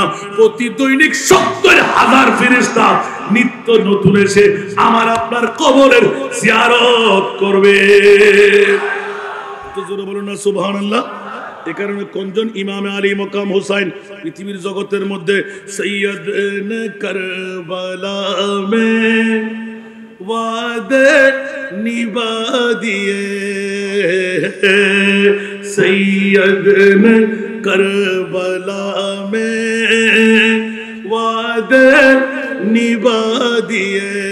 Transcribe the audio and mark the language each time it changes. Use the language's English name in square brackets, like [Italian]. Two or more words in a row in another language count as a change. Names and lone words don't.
[Bangla] প্রতি দৈনিক ৭০,০০০ ফেরেশতা নিত্য নতুন এসে আমার আপনার কবরের জিয়ারত করবে। তো জোরে বলুন না সুবহানাল্লাহ। এ কারণে কোনজন ইমামে আলী মকাম হুসাইন পৃথিবীর জগতের মধ্যে সৈয়দ কারবালা [Hindi] में वादे निभा दिए, सैयद ने करबला में वादे निभा दिए,